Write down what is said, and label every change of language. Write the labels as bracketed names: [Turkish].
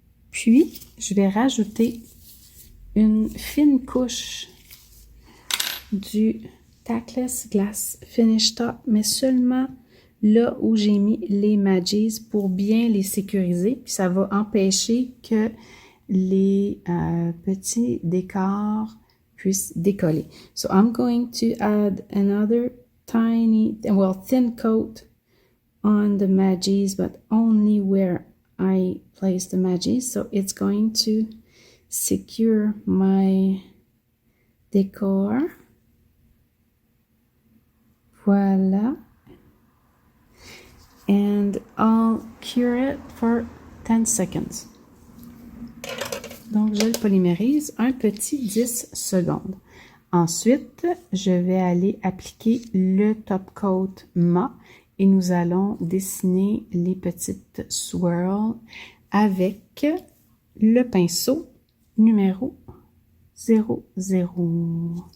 [French] Puis, je vais rajouter une fine couche du Tackless Glass Finish Top, mais seulement là où j'ai mis les Magis pour bien les sécuriser. Puis ça va empêcher que les petits décors puissent décoller. [English] So I'm going to add another thin coat on the Magis, but only where I place the Magis. So it's going to secure my decor. [French] Voila. [English] And I'll cure it for 10 seconds. [French] Donc, je le polymérise un petit 10 secondes. Ensuite, je vais aller appliquer le top coat mat et nous allons dessiner les petites swirls avec le pinceau numéro 00.